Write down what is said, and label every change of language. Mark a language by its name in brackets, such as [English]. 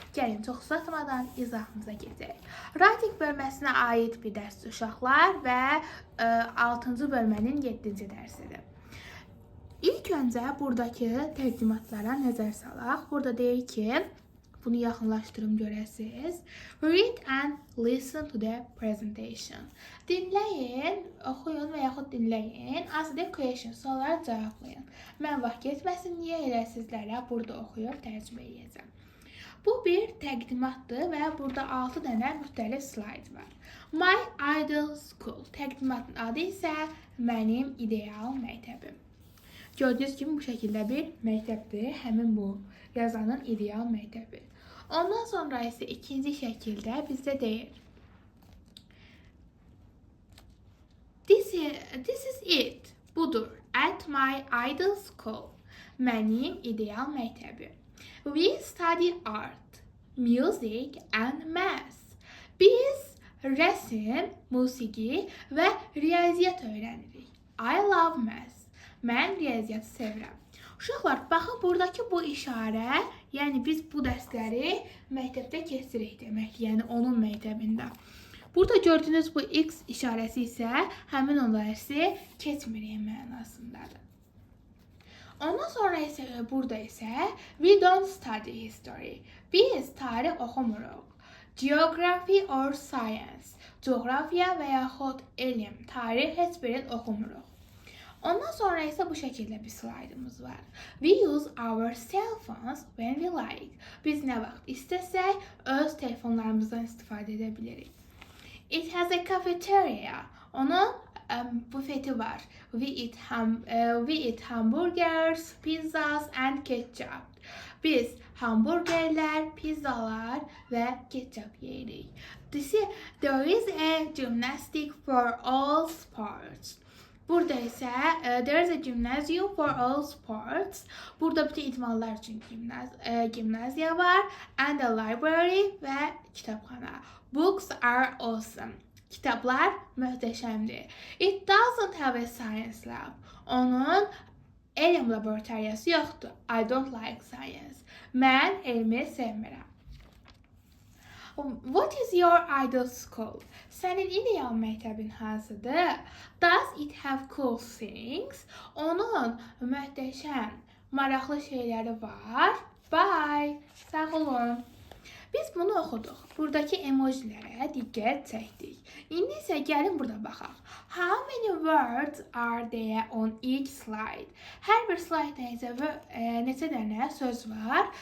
[Azerbaijani] Gəlin çox uzatmadan izahımıza keçək. Writing bölməsinə aid bir dərsdir uşaqlar və 6-cı bölmənin 7-ci dərsidir. İlk öncə buradakı təqdimatlara nəzər salaq. Burada deyir ki, bunu yaxınlaşdırım görəsiniz. [English] Read and listen to the presentation. [Azerbaijani] Dinləyin, oxuyun və yaxud dinləyin. [English] Ask the question, [Azerbaijani] suallara cavablayın. Mən vaxt getməsin deyə elə sizlərə burada oxuyub tərcümə edəcəm. Bu bir təqdimatdır və burada 6 dənə müxtəlif slayd var. [English] My Ideal School. [Azerbaijani] Təqdimatın adı isə mənim ideal məktəbim. Gördüyünüz kimi bu şəkildə bir məktəbdir. Həmin bu yazanın ideal məktəbi. Ondan sonra isə ikinci şəkildə bizdə deyir. [English] This is it. [Azerbaijani] Budur. [English] At my ideal school. [Azerbaijani] Mənim ideal məktəbim. [English] We study art, music and math. [Azerbaijani] Biz rəsm, musiqi və riyaziyyat öyrənirik. [English] I love math. [Azerbaijani] Mən riyaziyyatı sevirəm. Uşaqlar, baxın, buradakı bu işarə, yəni biz bu dərsləri məktəbdə keçirik demək, yəni onun məktəbində. Burada gördüyünüz bu X işarəsi isə həmin o dərsi keçmirik mənasındadır. Ondan sonra isə burada isə [English] we don't study history. [Azerbaijani] Biz tarix oxumuruq. [English] Geography or science. [Azerbaijani] Coğrafiya və yaxud elm, tarix heç birini oxumuruq. Ondan sonra isə bu şəkildə bir slaydımız var. [English] We use our cell phones when we like. [Azerbaijani] Biz nə vaxt istəsək, öz telefonlarımızdan istifadə edə bilirik. [English] It has a cafeteria. [Azerbaijani] Onun bufeti var. [English] We eat hamburgers, pizzas and ketchup. [Azerbaijani] Biz hamburgerlər, pizzalar və ketçap yeyirik. [English] There is a gymnastic for all sports. [Azerbaijani] Burada isə [English] there is a gymnasium for all sports. [Azerbaijani] Burada bütün idmanlar üçün gimnaziya var. [English] And a library [Azerbaijani] və kitabxana. [English] Books are awesome. [Azerbaijani] Kitablar möhtəşəmdir. [English] It doesn't have a science lab. [Azerbaijani] Onun elm laboratoriyası yoxdur. [English] I don't like science. [Azerbaijani] Mən elmi sevmirəm. [English] What is your ideal school? [Azerbaijani] Sənin ideal məktəbin hansıdır? [English] Does it have cool things? [Azerbaijani] Onun möhtəşəm, maraqlı şeyləri var. [English] Bye. [Azerbaijani] Sağ olun. Biz bunu oxuduq. Buradakı emojilərə diqqət çəkdik. İndi isə gəlin burada baxaq. [English] How many words are there on each slide? [Azerbaijani] Hər bir slaydda neçə dənə söz var?